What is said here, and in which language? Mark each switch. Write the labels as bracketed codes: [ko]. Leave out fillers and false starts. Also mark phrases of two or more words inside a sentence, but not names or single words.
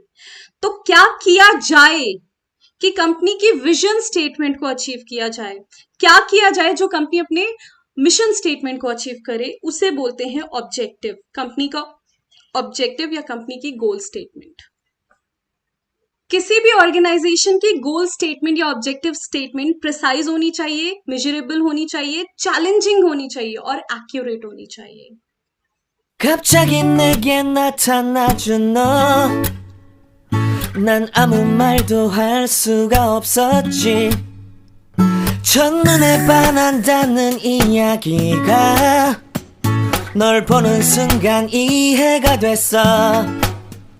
[hi] तो क्या किया जाए कि कंपनी की [en] vision statement [hi] को अचीव किया जाए, क्या किया जाए जो कंपनी अपने [en] mission statement [hi] को अचीव करे, उसे बोलते हैं ऑब्जेक्टिव। कंपनी का ऑब्जेक्टिव या कंपनी की [en] goal statement. [hi] किसी भी ऑर्गेनाइजेशन की [en] goal statement [hi] या [en] objective statement precise [hi] होनी चाहिए, मेजरेबल होनी चाहिए, चैलेंजिंग होनी चाहिए और एक्यूरेट होनी चाहिए। [ko] 갑자기 내게 나타나준 너, 난 아무 말도 할 수가 없었지. 첫눈에 반한다는 이야기가 널 보는 순간 이해가 됐어.